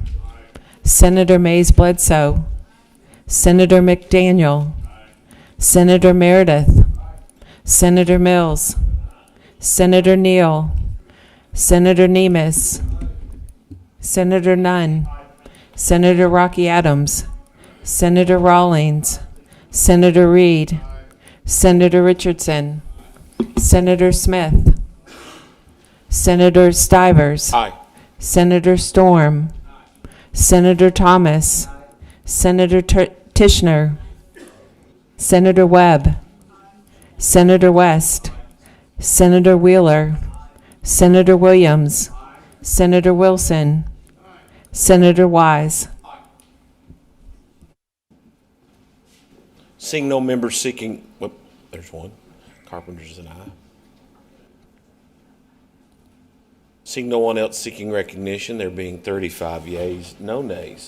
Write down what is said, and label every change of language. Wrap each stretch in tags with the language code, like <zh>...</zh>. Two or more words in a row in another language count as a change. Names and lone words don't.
<en>Senator Mays-Bledsoe, Senator McDaniel, Senator Meredith, Senator Mills, Senator Neal, Senator Nemes, Senator Nunn, Senator Rocky Adams, Senator Rawlings, Senator Reed, Senator Richardson, Senator Smith, Senator Stivers, Aye. Senator Storm, Senator Thomas, Senator Tishner, Senator Webb, Senator West, Senator Wheeler, Senator Williams, Senator Wilson, Senator Wise. Seeing no members seeking, there's one. Carpenter's an aye. Seeing no one else seeking recognition, there being 35 yeas, no nays.</en>